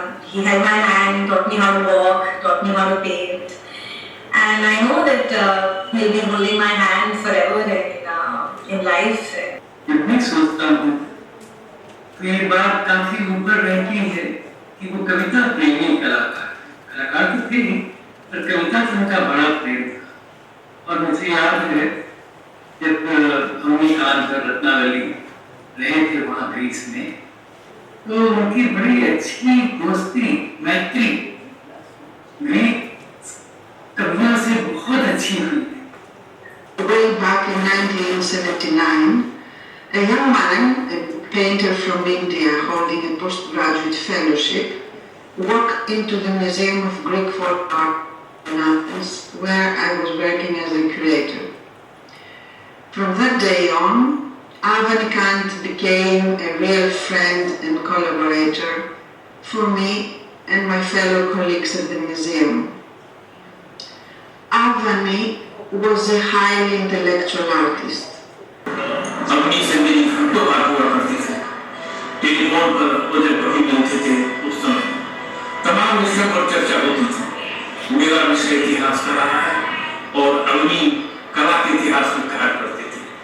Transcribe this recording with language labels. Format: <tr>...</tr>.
<en>He held my hand, taught me how to walk, taught me how to paint, and I know that he'll be holding my hand forever in life.</en> <hi>जब मैं सोचता हूँ तो ये बात काफी ऊपर रहती है कि वो कविता प्रेमी कलाकार तो थे पर कविता से उनका बड़ा प्रेम था। और मुझे याद है जब अवनी कांत और रत्नावली रहे थे वहाँ ग्रीस में, तो उनकी बड़ी अच्छी दोस्ती मैत्री ग्रीक कवियों से बहुत अच्छी हुई।</hi> <en>Way back in 1979, a young man, a painter from India holding a postgraduate fellowship, walked into the Museum of Greek Folk Art in Athens, where I was working as a curator. From that day on, Avni Kant became a real friend and collaborator for me and my fellow colleagues at the museum. Avni was a highly intellectual artist.</en> <hi>अपनी से मेरी घंटों बात हुआ करती थी। Telephone पर वो जब कभी मिलते थे उस समय तमाम विषयों पर चर्चा होती थी। मेरा विषय इतिहास का रहा है और अवनी कला के इतिहास में कार्य करते थे।</hi>